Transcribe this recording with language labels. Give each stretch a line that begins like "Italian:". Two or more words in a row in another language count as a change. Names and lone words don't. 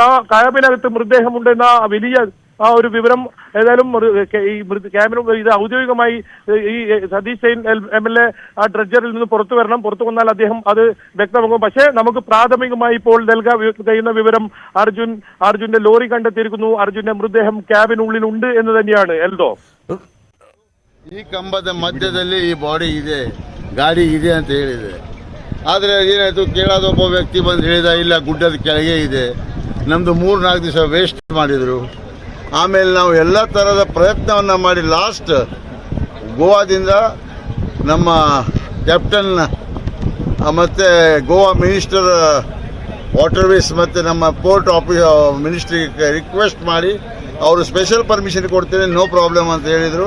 Malayalam: ആ ക്യാബിനകത്ത് മൃതദേഹമുണ്ട് എന്ന വലിയ ആ ഒരു വിവരം ഏതായാലും ഈ ക്യാബിനും ഇത് ഔദ്യോഗികമായി ഈ സതീഷ് ജെയിൻ MLA ആ ഡ്രഡ്ജറിൽ നിന്ന് പുറത്തു വരണം. പുറത്തു വന്നാൽ അദ്ദേഹം അത് വ്യക്തമാക്കും. പക്ഷേ നമുക്ക് പ്രാഥമികമായി ഇപ്പോൾ നൽകാൻ കഴിയുന്ന വിവരം അർജുന്റെ ലോറി കണ്ടെത്തിയിരിക്കുന്നു. അർജുന്റെ മൃതദേഹം ക്യാബിനുള്ളിലുണ്ട് എന്ന് തന്നെയാണ്. എൽദോ,
Kannada: ಈ ಕಂಬದ ಮಧ್ಯದಲ್ಲಿ ಈ ಬಾಡಿ ಇದೆ, ಗಾಡಿ ಇದೆ ಅಂತ ಹೇಳಿದೆ. ಆದರೆ ಏನಾಯ್ತು, ಕೇಳೋದೊಬ್ಬ ವ್ಯಕ್ತಿ ಬಂದು ಹೇಳಿದ ಇಲ್ಲ ಗುಡ್ಡದ ಕೆಳಗೆ ಇದೆ. ನಮ್ದು 3-4 ದಿವಸ ವೇಸ್ಟ್ ಮಾಡಿದ್ರು. ಆಮೇಲೆ ನಾವು ಎಲ್ಲ ಥರದ ಪ್ರಯತ್ನವನ್ನು ಮಾಡಿ ಲಾಸ್ಟ್ ಗೋವಾದಿಂದ ನಮ್ಮ ಕ್ಯಾಪ್ಟನ್ ಮತ್ತು ಗೋವಾ
English: minister waterways
Kannada: ಮತ್ತು ನಮ್ಮ
English: port ministry
Kannada: ರಿಕ್ವೆಸ್ಟ್ ಮಾಡಿ ಅವರು
English: special permission
Kannada: ಕೊಡ್ತೇನೆ,
English: no problem
Kannada: ಅಂತ ಹೇಳಿದರು.